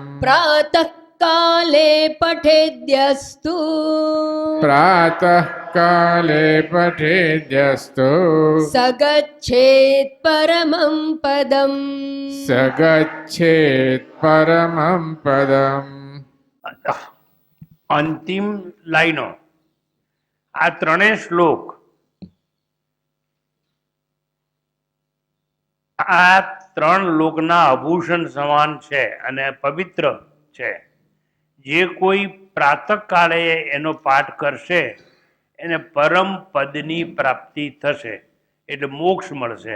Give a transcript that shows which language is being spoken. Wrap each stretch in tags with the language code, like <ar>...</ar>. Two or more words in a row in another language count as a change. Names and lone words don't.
<sa>प्रातःकाले पठेद्यस्तु प्रातःकाले पठेद्यस्तु स गच्छेत् परमं पदम् स गच्छेत् परमं पदम्</sa> <gu>અંતિમ લાઈનો આ ત્રણેય શ્લોક આ ત્રણ લોકના આભૂષણ સમાન છે અને પવિત્ર છે. જે કોઈ પ્રાતઃકાળે એનો પાઠ કરશે એને પરમ પદની પ્રાપ્તિ થશે, એટલે મોક્ષ મળશે.</gu>